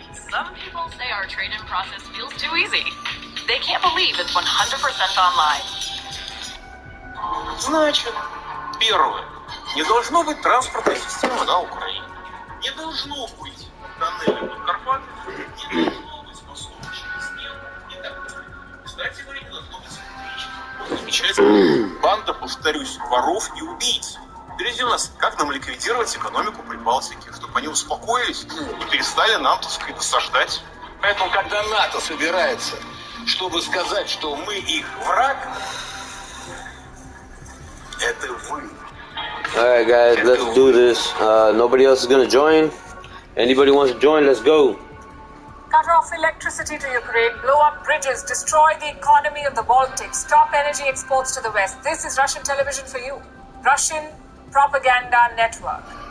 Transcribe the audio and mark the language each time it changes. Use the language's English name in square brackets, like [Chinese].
[English] Some people say our trade-in process feels too easy. They can't believe it's 100% online. [Russian] Значит, первое. Не должно быть транспортной системы на Украине. Не должно быть тоннеля под Карпатами. Не должно быть мостов через Днепр и так далее. Кстати говоря, не должно быть электричества. Замечательно. Банда, повторюсь, воров и убийц. Впереди у нас, как нам ликвидировать экономику Прибалтики, чтобы они успокоились и перестали нам, так сказать, досаждать. Поэтому, когда НАТО собирается, чтобы сказать, что мы их враг, это вы. [English] Alright guys, let's do this. Nobody else is gonna join. Anybody wants to join, let's go. Cut off electricity to Ukraine, blow up bridges, destroy the economy of the Baltics, stop energy exports to the West. This is Russian television for you. Russian propaganda network.